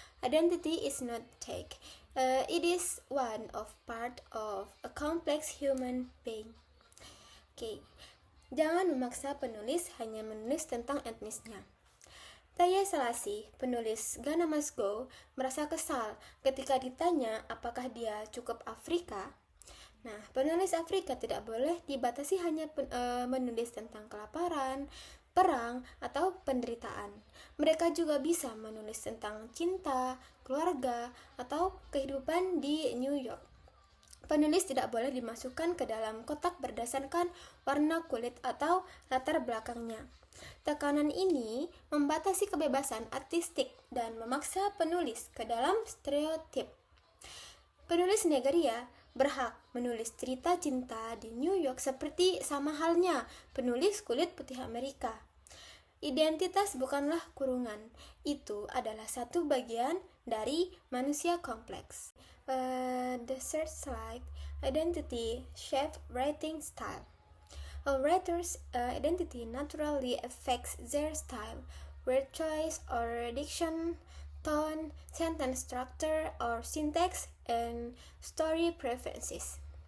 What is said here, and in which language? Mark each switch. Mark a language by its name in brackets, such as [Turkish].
[English] Identity is not take. It is one of part of a complex human being. Okay. [Indonesian] Jangan memaksa penulis hanya menulis tentang etnisnya. Taya Selassie, penulis Ghana Must Go, merasa kesal ketika ditanya apakah dia cukup Afrika. Nah, penulis Afrika tidak boleh dibatasi hanya menulis tentang kelaparan, perang, atau penderitaan. Mereka juga bisa menulis tentang cinta, keluarga, atau kehidupan di New York. Penulis tidak boleh dimasukkan ke dalam kotak berdasarkan warna kulit atau latar belakangnya. Tekanan ini membatasi kebebasan artistik dan memaksa penulis ke dalam stereotip. Penulis Nigeria berhak menulis cerita cinta di New York seperti sama halnya penulis kulit putih Amerika. Identitas bukanlah kurungan, itu adalah satu bagian dari manusia kompleks. [English] The third slide, identity shape writing style. A writer's identity naturally affects their style, word choice or diction, tone, sentence structure or syntax, and story preferences.